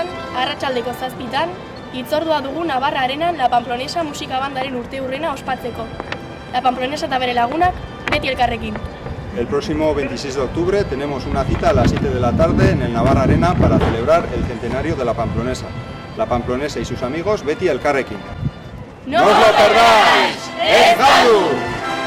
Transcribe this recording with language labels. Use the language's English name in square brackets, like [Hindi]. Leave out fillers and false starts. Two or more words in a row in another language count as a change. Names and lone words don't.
[Basque] arratsaldeko 7:00, hitzordua dugu Navarra Arenan La Pamplonesa musika bandaren urteurrena ospatzeko. La Pamplonesa eta bere lagunak, Beti Elkarrekin. [Spanish] El próximo 26 de octubre tenemos una cita a las 7 de la tarde en el Navarra Arena para celebrar el centenario de La Pamplonesa. La Pamplonesa y sus amigos, [Basque] Beti Elkarrekin. [Spanish] ¡No os lo perdáis! [Basque] ¡Es Galdu!